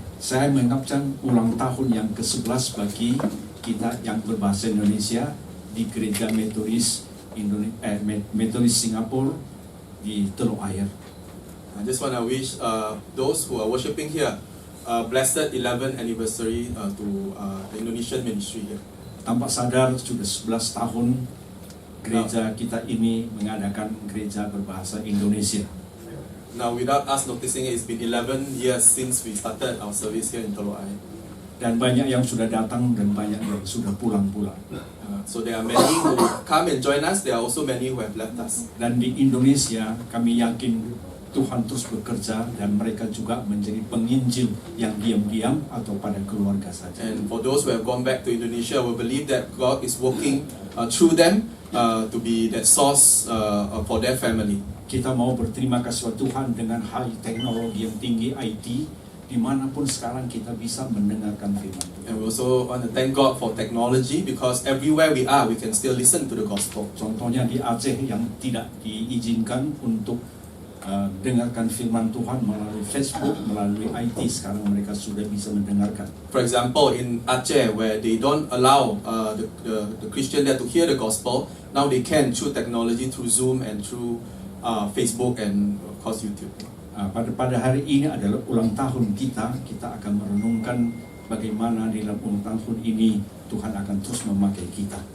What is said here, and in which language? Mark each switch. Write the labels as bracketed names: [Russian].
[Indonesian] saya mengucapkan ulang tahun yang ke-11 bagi kita yang berbahasa Indonesia di Gereja Metodis Metodis Singapura di Teluk Ayer. [English] I just want to wish those who are worshiping here blessed 11th anniversary to the Indonesian ministry here. [Indonesian] Tanpa sadar sudah 11 tahun gereja kita ini mengadakan gereja berbahasa Indonesia. [English] Now, without us noticing it, it's been 11 years since we started our service here in Teluk Ayer. [Indonesian] Dan banyak yang sudah datang dan banyak yang sudah pulang-pulang. [English] So there are many who come and join us. There are also many who have left us. [Indonesian] Dan di Indonesia kami yakin Tuhan terus bekerja dan mereka juga menjadi penginjil yang diam-diam atau pada keluarga saja. [English] And for those who have gone back to Indonesia, we believe that God is working through them to be that source for their family. [Indonesian] Kita mau berterima kasih kepada Tuhan dengan high teknologi yang tinggi IT, dimanapun sekarang kita bisa mendengarkan firman Tuhan. [English] And we also want to thank God for technology, because everywhere we are, we can still listen to the gospel. [Indonesian] Contohnya di Aceh yang tidak diizinkan untuk dengarkan firman Tuhan melalui Facebook, melalui IT, sekarang mereka sudah bisa mendengarkan. [English] For example, in Aceh, where they don't allow the Christian there to hear the gospel, now they can through technology, through Zoom and through Facebook and of course YouTube. [Indonesian] Pada hari ini adalah ulang tahun kita akan merenungkan bagaimana di dalam ulang tahun ini Tuhan akan terus memakai kita.